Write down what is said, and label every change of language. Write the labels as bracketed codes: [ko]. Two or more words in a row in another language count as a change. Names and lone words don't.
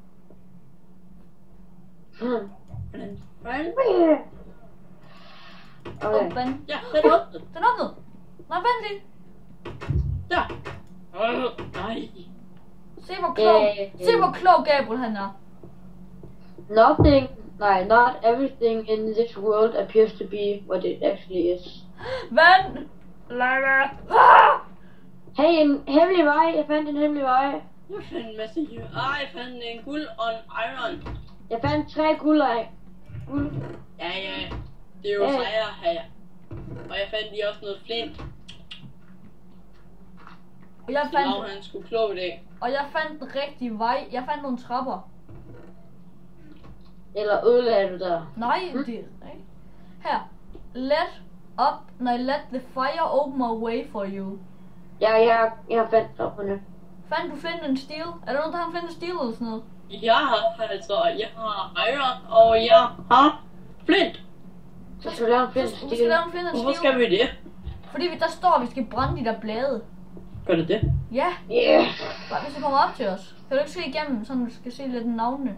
[da] Hvordan? Okay. Vand. Ja, den er åbnet. Den åbnede. Nej, vent lige. Der. Nej. Se hvor klog. Se hvor klog Gabriel han er. [en] Nothing. Not everything in this world appears to be what it actually is. [da] Vand. Lava. Ah! Hey, en hemmelig vej. Jeg fandt en hemmelig vej. Jeg fandt en masse her. Jeg fandt en guld og en iron. Jeg fandt 3 guld. Ja. Det er jo sejre her. Og jeg fandt lige også noget flint. Og jeg Så Lav, fandt, han skulle kloge det. og jeg fandt den rigtige vej. Jeg fandt nogle trapper. Eller ødelagde du der? Nej, det er ikke. Her. [en] Let the fire open a way for you. [da] Ja, jeg fandt trapperne. Fandt du [en] flint and steel? [da] Er der nogen, der har [en] flint and steel [da] eller sådan noget? Jeg har iron, og jeg har flint. Så skal du lave en flint Vi skal stil. lave en [en] flint and [da] Hvorfor steel. skal vi det? Fordi der står, at vi skal brænde de der blade. Gør det det? Ja, [en] Yeah. [da] bare hvis du kommer op til os. Kan du ikke se igennem, så du skal se lidt navnene.